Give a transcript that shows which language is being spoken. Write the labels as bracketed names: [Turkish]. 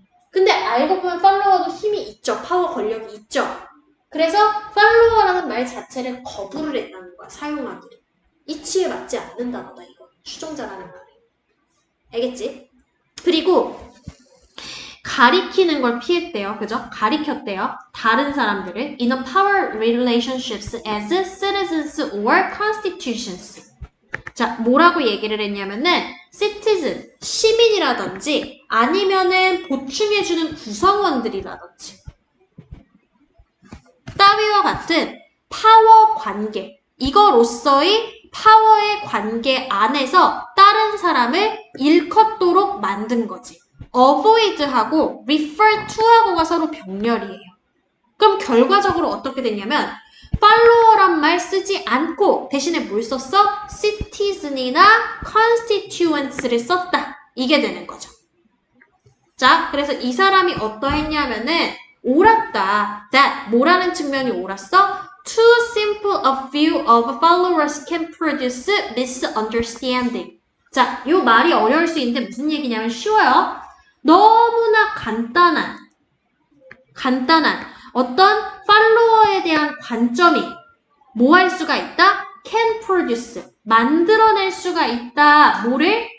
[Korean] 근데 알고 보면 팔로워도 힘이 있죠. 파워 권력이 있죠. 그래서 팔로워라는 말 자체를 거부를 했다는 거야. 사용하기를. 이치에 맞지 않는다 보다 이거. 추종자라는 말이. 알겠지? 그리고 가리키는 걸 피했대요. 그죠? 가리켰대요. 다른 사람들을 [English] in a power relationships as citizens or constitutions. [Korean] 자, 뭐라고 얘기를 했냐면은 citizen, 시민이라든지 아니면은 보충해주는 구성원들이라든지 따위와 같은 파워 관계, 이거로서의 파워의 관계 안에서 다른 사람을 일컫도록 만든 거지. avoid하고 refer to하고가 서로 병렬이에요. 그럼 결과적으로 어떻게 됐냐면 follower란 말 쓰지 않고 대신에 뭘 썼어? citizen이나 constituents를 썼다. 이게 되는 거죠. 자, 그래서 이 사람이 어떠했냐면은 옳았다. that 뭐라는 측면이 옳았어? [English] Too simple a view of followers can produce misunderstanding. [Korean] 자, 이 말이 어려울 수 있는데 무슨 얘기냐면 쉬워요. 너무나 간단한 어떤 팔로워에 대한 관점이 뭐 할 수가 있다? [English] can produce. [Korean] 만들어낼 수가 있다. 뭐를?